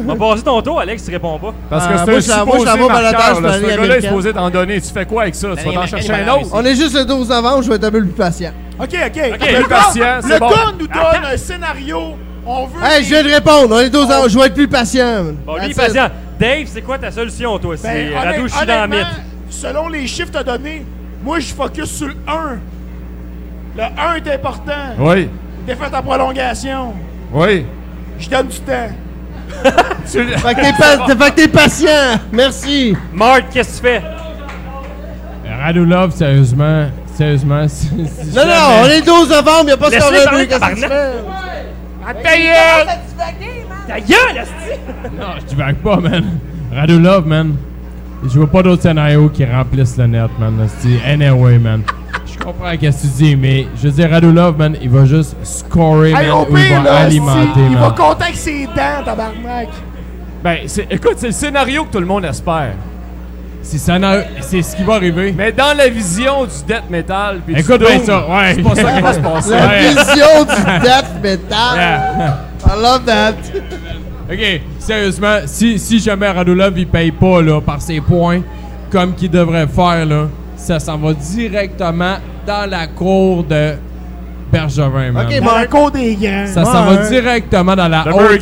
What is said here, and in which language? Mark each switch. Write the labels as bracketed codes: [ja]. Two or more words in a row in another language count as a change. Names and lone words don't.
[fr] On va passer ton tour, Alex, tu réponds pas. Parce que moi, c'est je un suis supposé là-bas au balotage marqueur, pour là. la Ce Ligue gars-là est américaine. supposé t'en donner. Tu fais quoi avec ça? Tu vas t'en américaine, chercher il un va autre? On est juste le 12 novembre, je vais être un peu plus patient. OK. plus Le patient, gars, c'est le bon. gars nous donne un scénario. On veut. Hey, je viens de répondre, on est 12 novembre, je vais être plus patient. man. Bon, lui, [en] That's it. [fr] patient. Dave, c'est quoi ta solution, toi? Ben, C'est Radou chie dans la honnêtement, mythe. selon les chiffres que tu as donnés, moi, je focus sur le 1. Le 1 est important. Oui, Défaite à prolongation. oui. Je donne du temps. Fait que t'es patient, merci. Marc, qu'est-ce que tu fais? Radulov, sérieusement, si Non, jamais- on est le 12 novembre, y'a pas ce qu'on Laisse-les veut, parler, qu'est-ce que tu tabarnak. fais? Ta gueule, esti! Non, je divague pas, man. Radulov, man. Je vois pas d'autres scénarios qui remplissent le net, man. esti. [en] Anyway, man. [fr] Je comprends qu'est-ce que tu dis, mais je veux dire, Radulov, man, il va juste scorer, Hey, man, au ou il pire, va là, alimenter, il va man. compter avec ses dents, tabarnak. Ben, écoute, c'est le scénario que tout le monde espère. C'est ce qui va arriver. Mais dans la vision du death metal, puis Écoute du bien doom, ça, ouais. c'est pas ça qui va se passer. La Ouais. vision du death metal. Yeah. [en] I love that. [fr] OK, sérieusement, si jamais Radulov il paye pas là, par ses points comme qu'il devrait faire, là, ça s'en va directement dans la cour de Bergevin, man. OK, Dans la cour des grands. Ça s'en va directement dans la Le